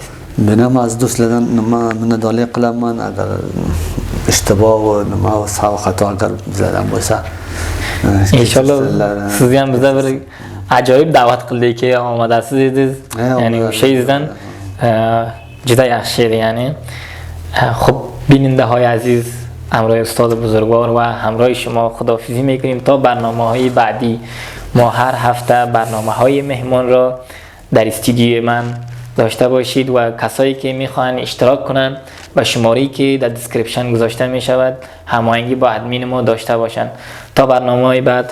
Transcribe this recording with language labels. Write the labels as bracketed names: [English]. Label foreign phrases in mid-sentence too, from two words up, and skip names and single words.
[Uzbek] Men ham aziz do'stlardan nima minnatdorlik qilaman, agar ishtiboh va nima xato agar bizlardan bo'lsa. Inshaalloh siz ham bizga bir ajoyib da'vat qildiki, omadasiz edingiz. Ya'ni o'shingizdan juda yaxshi edi, ya'ni. Xo'p, [Persian] بیننده عزیز، همراه استاد بزرگوار و همراه شما خداحافظی میکنیم تا برنامه‌های بعدی. ما هر هفته برنامه‌های مهمان را در استودیوی من داشته باشید و کسایی که میخوان اشتراک کنن و شماره‌ای که در دیسکریپشن گذاشته میشود هماهنگی با ادمین ما داشته باشند تا برنامه‌های بعد.